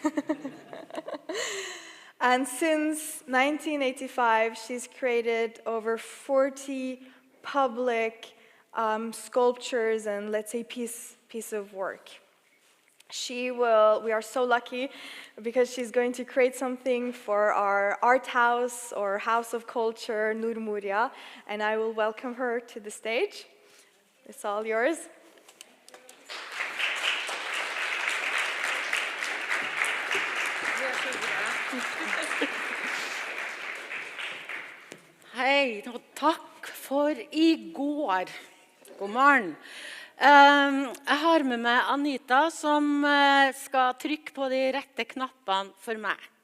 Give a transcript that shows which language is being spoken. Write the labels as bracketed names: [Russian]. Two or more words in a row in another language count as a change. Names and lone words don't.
[English] And since 1985, she's created over 40 public sculptures and, let's say, piece of work. We are so lucky because she's going to create something for our art house or house of culture, Normoria, and I will welcome her to the stage. It's all yours. [Norwegian] Hei, og takk for i går. God morgen. Jeg har med meg Anita som skal trykke på de rette knappene for meg.